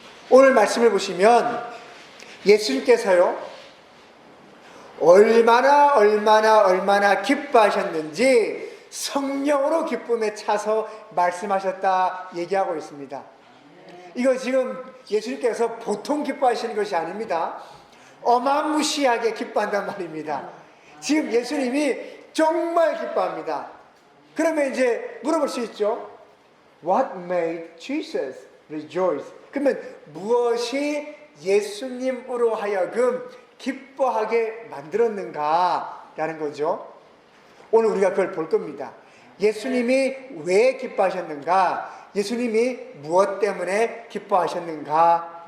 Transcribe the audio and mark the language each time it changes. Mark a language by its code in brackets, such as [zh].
[ko] 오늘 말씀을 보시면 예수님께서요, 얼마나 기뻐하셨는지 성령으로 기쁨에 차서 말씀하셨다 얘기하고 있습니다. 이거 지금 예수님께서 보통 기뻐하시는 것이 아닙니다. 어마무시하게 기뻐한단 말입니다. 지금 예수님이 정말 기뻐합니다. 그러면 이제 물어볼 수 있죠. [en] What made Jesus rejoice? [ko] 그러면 무엇이 예수님으로 하여금 기뻐하게 만들었는가? 라는 거죠. 오늘 우리가 그걸 볼 겁니다. 예수님이 왜 기뻐하셨는가? 예수님이 무엇 때문에 기뻐하셨는가?